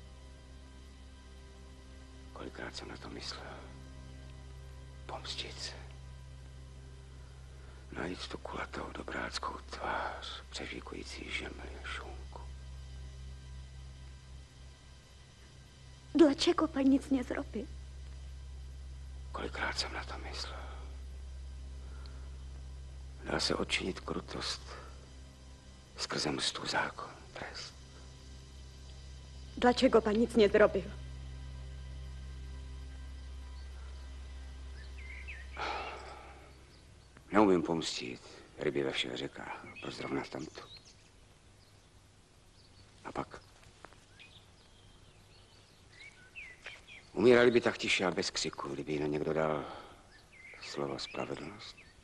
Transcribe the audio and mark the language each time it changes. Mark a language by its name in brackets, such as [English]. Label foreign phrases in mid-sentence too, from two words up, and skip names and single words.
[Czech] Kolikrát jsem na to myslel. Pomstit se. Najít tu kulatou dobráckou tvář, přežíkující žemli a šunku. [Polish] Dlaczego pan nic nie zrobił? [Czech] Kolikrát jsem na to myslel. Dá se odčinit krutost skrze mstu zákon, trest. [Polish] Dlaczego pan nic nie zrobił? [Czech] Neumím pomstit ryby ve všech řekách. Proč zrovna tamto? A pak? Umírali by tak tiše a bez křiku, kdyby jen někdo dal slovo spravedlnost.